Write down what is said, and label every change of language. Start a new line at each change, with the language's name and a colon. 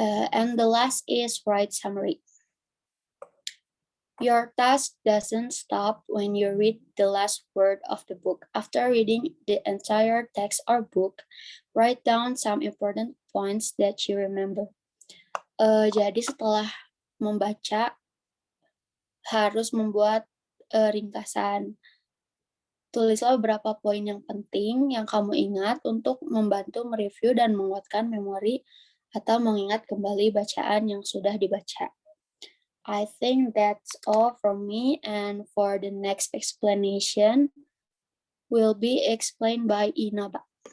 English: And the last is write summary. Your task doesn't stop when you read the last word of the book. After reading the entire text or book, write down some important points that you remember.
Indonesian: Jadi setelah membaca harus membuat ringkasan. Tulislah beberapa poin yang penting yang kamu ingat untuk membantu mereview dan menguatkan memori atau mengingat kembali bacaan yang sudah dibaca.
English: I think that's all from me, and for the next explanation will be explained by Inaba.